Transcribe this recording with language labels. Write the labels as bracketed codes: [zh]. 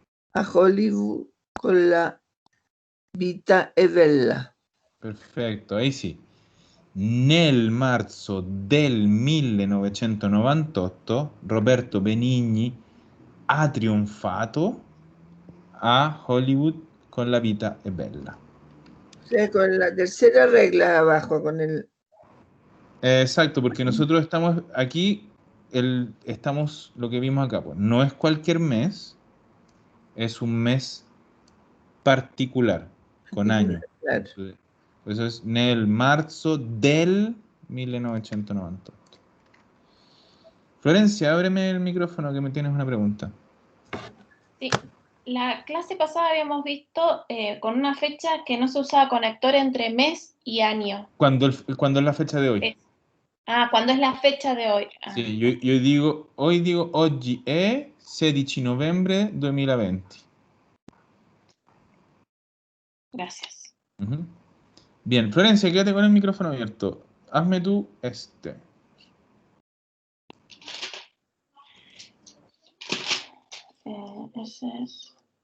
[it] a Hollywood con La vita è bella. Perfetto, [es] ahí [it] sì. Nel marzo del 1998 Roberto Benigni ha trionfato a Hollywood con La vita è bella. [es] O sea, con la tercera regla abajo, con el... Exacto, porque nosotros estamos aquí, estamos lo que vimos acá, pues, no es cualquier mes, es un mes particular, con año. Claro. Por eso es nel marzo del 1998. Florencia, ábreme el micrófono que me tienes una pregunta. Sí. La clase pasada habíamos visto con una fecha que no se usaba conector entre mes y año. ¿Cuándo es la fecha de hoy? ¿Cuándo es la fecha de hoy? [it] Sì, [es] hoy digo [it] oggi è 16 novembre 2020. [es] Gracias. Ujú. Bien, Florencia, quédate con el micrófono abierto. Hazme tú este. Ese es.